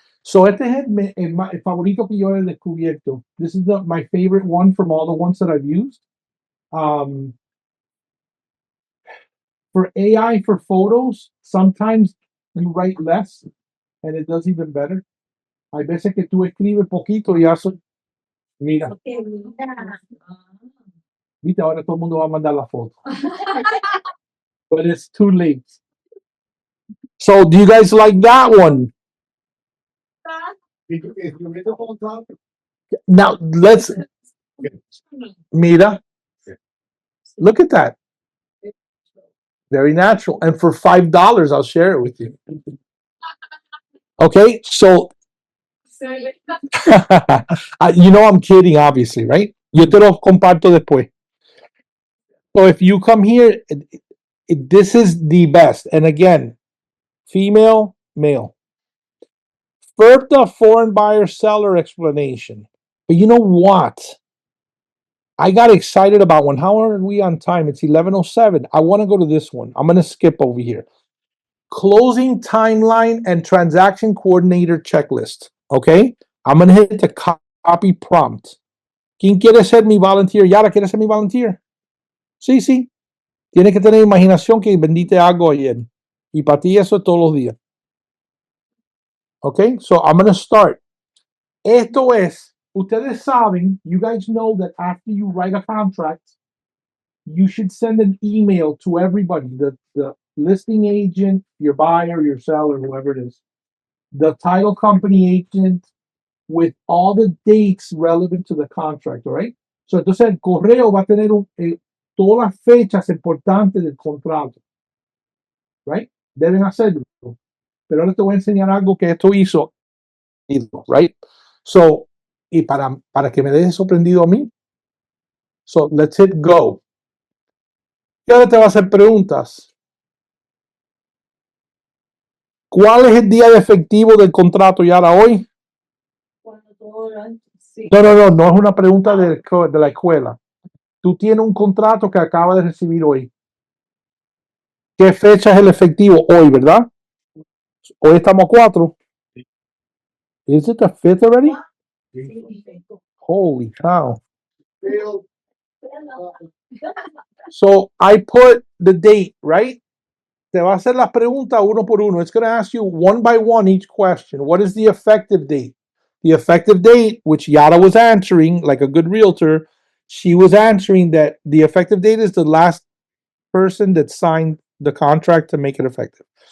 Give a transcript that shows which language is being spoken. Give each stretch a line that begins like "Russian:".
Spanish: So este es el favorito que yo he descubierto.
English: This is my favorite one from all the ones that I've used. For AI for photos, sometimes you write less and it does even better.
Spanish: Hay veces que tú escribes poquito y haces. Mira, viste, ahora todo el mundo va a mandar la foto.
English: But it's too late. So, do you guys like that one? If you read the whole top, Now, let's. Mira. Look at that. Very natural. And for $5, I'll share it with you. Okay, so. You know I'm kidding, obviously, right?
Spanish: Yo te lo comparto después.
English: So if you come here, this is the best. And again, female, male. FERPTA foreign buyer seller explanation. But you know what? I got excited about one. How are we on time? It's 11:07. I want to go to this one. I'm going to skip over here. Closing timeline and transaction coordinator checklist. Okay? I'm going to hit the copy prompt.
Spanish: ¿Quién quiere ser mi volunteer? Yara, ¿quiere ser mi volunteer? Sí, sí. Tienes que tener imaginación que vendiste algo ayer. Y para ti eso es todos los días.
English: Okay? So I'm going to start.
Spanish: Esto es ustedes saben,
English: you guys know that after you write a contract, you should send an email to everybody, the listing agent, your buyer, your seller, whoever it is, the title company agent, with all the dates relevant to the contract, all right?
Spanish: So, entonces el correo va a tener todas las fechas importantes del contrato, right? Deben hacerlo. Pero ahora te voy a enseñar algo que esto hizo, right? So, y para que me dejes sorprendido a mí,
English: so let's hit go.
Spanish: Y ahora te va a hacer preguntas. ¿Cuál es el día de efectivo del contrato ya ahora hoy? Cuando todo lo sí. No es una pregunta de la escuela. Tú tienes un contrato que acabas de recibir hoy. ¿Qué fecha es el efectivo hoy, verdad? Hoy estamos a 4.
English: Is it the 5th already? Holy cow. Failed. So I put the date, right?
Spanish: Te va a hacer las preguntas uno por uno.
English: It's going to ask you one by one each question. What is the effective date? The effective date, which Yara was answering like a good realtor, she was answering that the effective date is the last person that signed the contract to make it effective.